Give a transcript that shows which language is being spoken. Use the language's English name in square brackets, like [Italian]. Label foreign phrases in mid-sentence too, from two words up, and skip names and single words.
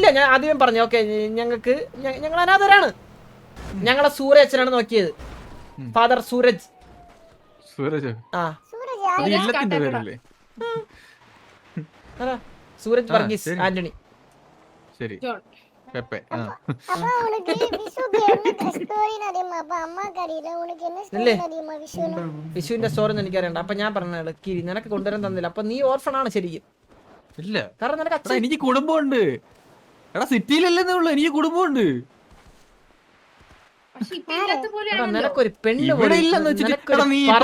[Malayalam] ഞാൻ ആദ്യമേ പറഞ്ഞു ഓക്കെ ഞങ്ങൾ അനാഥരാണ്. ഞങ്ങളെ സൂര്യ അച്ഛനാണ് നോക്കിയത്. ഫാദർ സൂരജ്. സൂരജ് ആ സൂരജ് അത് ഇല്ലത്തിന്റെ പേരല്ലേ? അതാ സൂരജ് വർഗീസ് ആന്റണി. ശരി ജോൺ പെപ്പെ. [Tamil] அப்பா உனக்கு விசுக்கு என்ன ஸ்டோரின்னு தெரியுமா? அப்பா அம்மாக்கு அறியல, உனக்கு என்ன [Malayalam] ഇല്ലേ? [Tamil] ஸ்டோரி தெரியுமா விசுன்னு? [Malayalam] വിഷുവിന്റെ സ്റ്റോറി ഒന്നും എനിക്കറിയണ്ട. അപ്പൊ ഞാൻ പറഞ്ഞ കിരി നിനക്ക് കൊണ്ടുവരാൻ തന്നില്ല. അപ്പൊ നീ ഓർഫൺ ആണ് ശരിക്കും. ഇല്ല കാരണം നിനക്ക് എടാ അച്ഛൻ എനിക്ക് കുടുംബമുണ്ട്. എടാ സിറ്റിയിലല്ലേ ഉള്ളു, എനിക്ക് കുടുംബമുണ്ട്. പക്ഷെ ഇപ്പൊ ഇല്ലാത്ത എടാ, പോലെയാണല്ലോ. നിനക്കൊരു പെണ്ണ് ഇവിടെ പോലും ഇല്ലെന്ന് വെച്ചിട്ട് നിനക്കൊരു എടാ, നീ ഇപ്പൊ-